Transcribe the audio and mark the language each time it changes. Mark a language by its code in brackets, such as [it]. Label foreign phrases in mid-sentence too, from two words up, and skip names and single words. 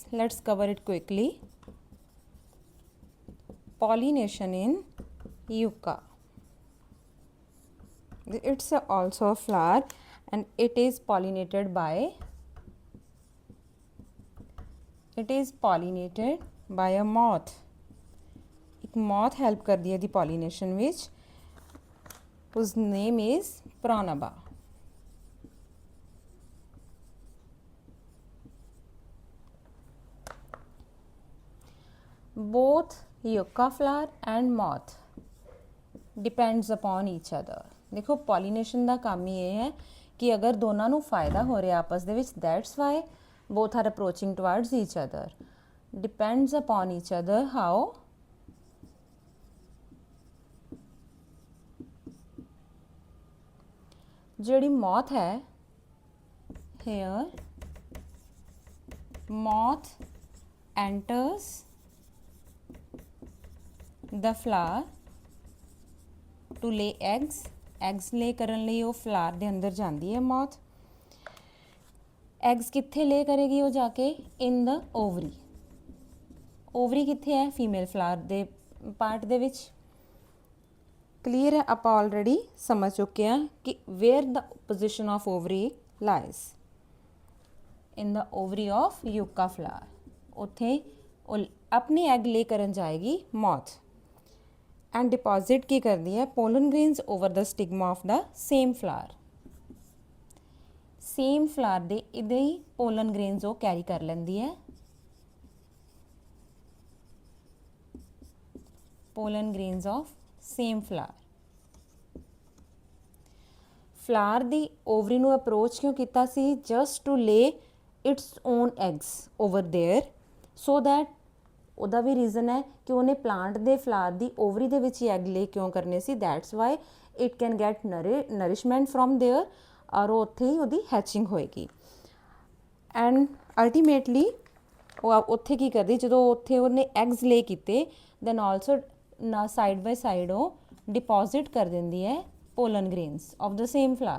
[en] Let's cover it quickly. Pollination in yucca. It's also a flower and it is pollinated by a moth. एक moth help [pa] ਕਰਦੀ ਹੈ [en] the pollination which whose name is Pranaba. Both yucca flower and moth depends upon each other. [pa] देखो pollination ਦਾ ਕੰਮ ਹੀ ਇਹ ਹੈ [hi] कि अगर दोनों [pa] ਨੂੰ [hi] फायदा हो रहा आपस [pa] ਦੇ ਵਿੱਚ, [en] that's why both are approaching towards each other. Depends upon each other. How? [pa] ਜਿਹੜੀ moth ਹੈ, [en] here moth enters the flower to lay eggs. eggs lay [pa] ਕਰਨ ਲਈ ਉਹ flower ਦੇ ਅੰਦਰ ਜਾਂਦੀ ਹੈ moth. eggs ਕਿੱਥੇ lay ਕਰੇਗੀ ਉਹ ਜਾ ਕੇ? [en] in the ovary. ovary [pa] ਕਿੱਥੇ ਹੈ? [en] female flower [pa] ਦੇ part ਦੇ ਵਿੱਚ. clear है? ਆਪਾਂ already ਸਮਝ ਚੁੱਕੇ ਹਾਂ ਕਿ [en] where the position of ovary lies. in the ovary of yucca flower. [pa] ਉੱਥੇ ਉਹ ਆਪਣੀ [en] egg lay [pa] ਕਰਨ ਜਾਏਗੀ moth. [en] and deposit [pa] ਕੀ ਕਰਦੀ ਹੈ? [en] pollen grains over the stigma of the same flower. same flower [pa] ਦੇ ਇਹਦੇ ਹੀ [en] pollen grains [pa] ਉਹ carry ਕਰ ਲੈਂਦੀ ਹੈ. [en] pollen grains of same flower. [pa] flower ਦੀ ovary ਨੂੰ approach ਕਿਉਂ ਕੀਤਾ ਸੀ? [en] just to lay its own eggs over there, so that [pa] ਉਹਦਾ ਵੀ ਰੀਜ਼ਨ ਹੈ ਕਿ ਉਹਨੇ ਪਲਾਂਟ ਦੇ ਫਲਾਰ ਦੀ ਓਵਰੀ ਦੇ ਵਿੱਚ ਹੀ [en] egg lay [pa] ਕਿਉਂ ਕਰਨੇ ਸੀ? [en] that's why it can get nourishment from there, [pa] ਔਰ ਉਹ ਉੱਥੇ ਹੀ ਉਹਦੀ ਹੈਚਿੰਗ ਹੋਏਗੀ. [en] and ultimately [pa] ਉਹ ਉੱਥੇ ਕੀ ਕਰਦੀ? ਜਦੋਂ ਉੱਥੇ ਉਹਨੇ [en] eggs lay [pa] ਕੀਤੇ, [en] then also [pa] ਨਾ [en] side by side [pa] ਉਹ ਡਿਪੋਜ਼ਿਟ ਕਰ ਦਿੰਦੀ ਹੈ [en] pollen grains of the same flower.